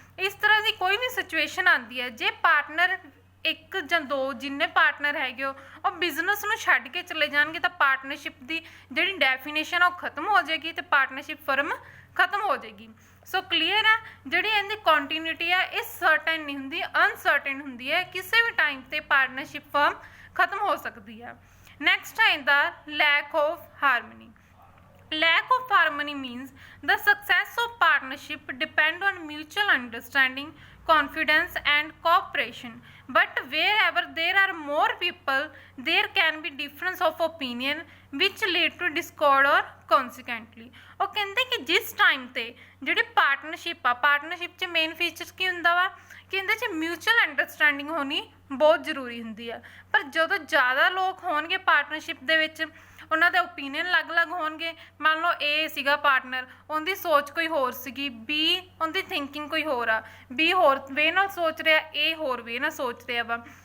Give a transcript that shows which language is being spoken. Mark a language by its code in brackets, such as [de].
[pa] ਇਸ ਤਰ੍ਹਾਂ ਦੀ ਕੋਈ ਵੀ ਸਿਚੁਏਸ਼ਨ ਆਉਂਦੀ ਹੈ ਜੇ ਪਾਰਟਨਰ ਇੱਕ ਜਾਂ ਦੋ ਜਿੰਨੇ ਪਾਰਟਨਰ ਹੈਗੇ ਉਹ ਬਿਜ਼ਨਸ ਨੂੰ ਛੱਡ ਕੇ ਚਲੇ ਜਾਣਗੇ ਤਾਂ ਪਾਰਟਨਰਸ਼ਿਪ ਦੀ ਜਿਹੜੀ ਡੈਫੀਨੇਸ਼ਨ ਆ ਉਹ ਖਤਮ ਹੋ ਜਾਏਗੀ ਤੇ ਪਾਰਟਨਰਸ਼ਿਪ ਫਰਮ ਖਤਮ ਹੋ ਜਾਏਗੀ। ਸੋ ਕਲੀਅਰ ਆ ਜਿਹੜੀ ਇਹਦੀ ਕੰਟੀਨਿਊਟੀ ਆ ਇਹ ਸਰਟਨ ਨਹੀਂ ਹੁੰਦੀ ਅਨਸਰਟਨ ਹੁੰਦੀ ਹੈ। ਕਿਸੇ ਵੀ ਟਾਈਮ ਤੇ ਪਾਰਟਨਰਸ਼ਿਪ ਫਰਮ ਖਤਮ ਹੋ ਸਕਦੀ ਆ। ਨੈਕਸਟ ਆਉਂਦਾ [en] Lack of harmony. Lack of harmony means the success of partnership depend on mutual understanding, confidence and cooperation. But wherever there are more people, there can be difference of opinion which lead to discord or consequently। [pa] ਉਹ ਕਹਿੰਦੇ ਕਿ ਜਿਸ time ਤੇ ਜਿਹੜੀ partnership 'ਚ main features ਕੀ ਹੁੰਦਾ ਵਾ ਕਿ ਇਹਦੇ 'ਚ ਮਿਊਚੁਅਲ ਅੰਡਰਸਟੈਂਡਿੰਗ ਹੋਣੀ ਬਹੁਤ ਜ਼ਰੂਰੀ ਹੁੰਦੀ ਆ। ਪਰ ਜਦੋਂ ਜ਼ਿਆਦਾ ਲੋਕ ਹੋਣਗੇ ਪਾਰਟਨਰਸ਼ਿਪ ਦੇ ਵਿੱਚ ਉਹਨਾਂ ਦੇ ਓਪੀਨੀਅਨ ਅਲੱਗ-ਅਲੱਗ ਹੋਣਗੇ। ਮੰਨ ਲਓ ਏ ਸੀਗਾ ਪਾਰਟਨਰ ਉਹਦੀ ਸੋਚ ਕੋਈ ਹੋਰ ਸੀਗੀ ਬੀ ਉਹਦੀ ਥਿੰਕਿੰਗ ਕੋਈ ਹੋਰ ਆ ਬੀ ਹੋਰ ਵੇ ਨਾਲ ਸੋਚ ਰਿਹਾ ਏ ਹੋਰ ਵੇ ਨਾਲ ਸੋਚ ਰਿਹਾ ਵਾ।